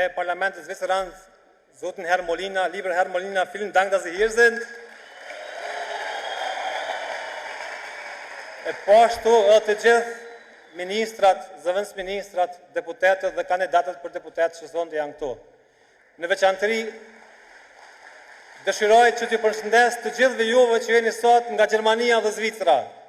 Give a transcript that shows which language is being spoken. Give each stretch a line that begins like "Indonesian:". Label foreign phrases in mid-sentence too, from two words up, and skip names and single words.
Albanian: Parlamentit Zviceranë, zotin Herr Molina,
German: lieber Herr Molina, vielen Dank, dass Sie hier sind.
Albanian: E po ashtu edhe të gjithë ministrat, zëvendësministrat, deputetët dhe kandidatët për deputet që sonte janë këtu. Në veçantëri, dëshiroj që t'ju përshëndes të gjithëve juve që jeni sot nga Gjermania dhe Zvicra.